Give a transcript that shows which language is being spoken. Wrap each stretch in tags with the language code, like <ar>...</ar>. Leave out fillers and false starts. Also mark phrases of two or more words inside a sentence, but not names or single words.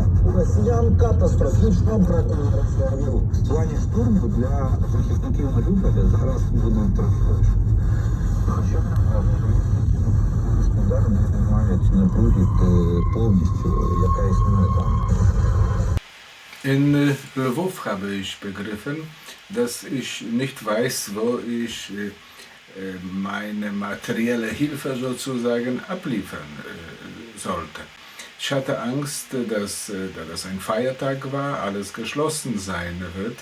<uk>У росіян катастрофічно бракує резервів. В плані штурму для захисників Маріуполя зараз буде трохи легше. Що удари не мають напруги повністю, яка існує там.</uk> <de>In Lwów habe ich begriffen, dass ich nicht weiß, wo ich meine materielle Hilfe sozusagen abliefern sollte. Ich hatte Angst, dass, da das ein Feiertag war, alles geschlossen sein wird.</de>